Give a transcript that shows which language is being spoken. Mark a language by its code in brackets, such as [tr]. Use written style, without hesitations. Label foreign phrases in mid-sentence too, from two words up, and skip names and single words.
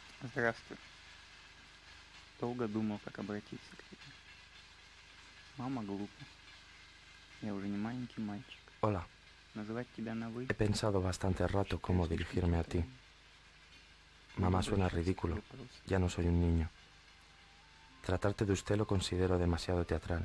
[ru] Здравствуй. Долго думал, как обратиться к тебе. Мама глупо. Я уже не маленький мальчик. [es] Hola, [ru] Называть тебя на «вы» [es] he pensado bastante rato cómo dirigirme a ti. Mamá, suena ridículo. Ya no soy un niño. Tratarte de usted lo considero demasiado teatral.